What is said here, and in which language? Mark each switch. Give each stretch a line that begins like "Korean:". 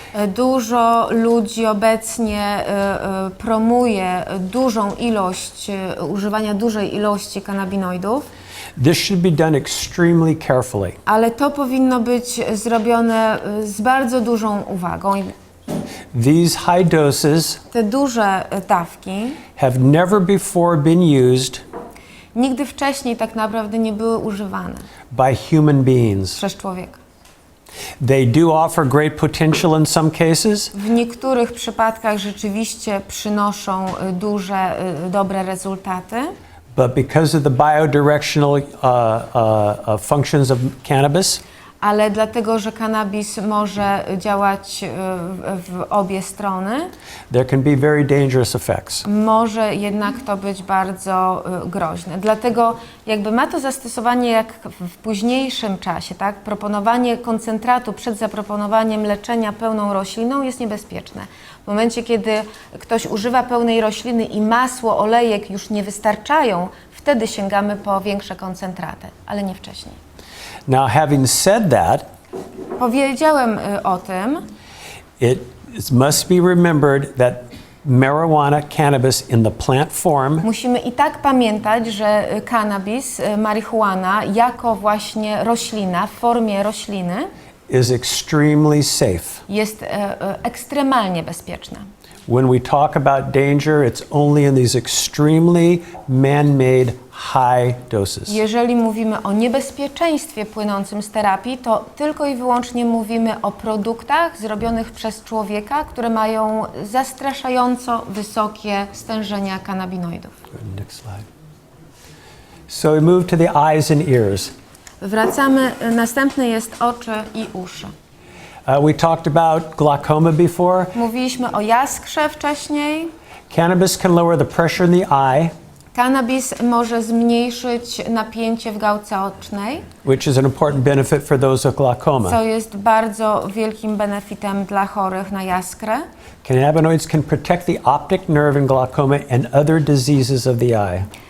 Polish: Dużo ludzi obecnie promuje dużą ilość, używania dużej ilości kannabinoidów,
English: This should be done extremely carefully.
Polish: ale to powinno być zrobione z bardzo dużą uwagą.
English: These high doses
Polish: Te duże dawki
English: have never before been used
Polish: nigdy wcześniej tak naprawdę nie były używane
English: by human beings.
Polish: przez człowieka.
English: They do offer great potential in some cases,
Polish: W niektórych przypadkach rzeczywiście przynoszą dobre rezultaty,
English: but because of the biodirectional functions of cannabis,
Polish: ale dlatego, że kannabis może działać w obie strony,
English: there can be very dangerous effects.
Polish: może jednak to być bardzo groźne. Dlatego jakby ma to zastosowanie jak w późniejszym czasie, tak? Proponowanie koncentratu przed zaproponowaniem leczenia pełną rośliną jest niebezpieczne. W momencie, kiedy ktoś używa pełnej rośliny i masło, olejek już nie wystarczają, wtedy sięgamy po większe koncentraty, ale nie wcześniej.
English: Now, having said that,
Polish: Powiedziałem o tym,
English: it must be remembered that marijuana, cannabis in the plant form
Polish: musimy i tak pamiętać, że cannabis, marihuana jako właśnie roślina, w formie rośliny
English: is extremely safe.
Polish: jest ekstremalnie bezpieczna.
English: When we talk about danger, it's only in these extremely man-made high doses.
Polish: Jeżeli mówimy o niebezpieczeństwie płynącym z terapii, to tylko i wyłącznie mówimy o produktach zrobionych przez człowieka, które mają zastraszająco wysokie stężenia kanabinoidów.
English: Next slide. So we move to the eyes and ears.
Polish: Wracamy, następny jest oczy i uszy.
English: We talked about glaucoma before.
Polish: Mówiliśmy o jaskrze wcześniej.
English: Cannabis can lower the pressure in the eye,
Polish: Cannabis może zmniejszyć napięcie w gałce ocznej,
English: which is an important benefit for those with glaucoma.
Polish: co jest bardzo wielkim benefitem dla chorych na jaskrę.
English: Cannabinoids can protect the optic nerve in glaucoma and other diseases of the eye.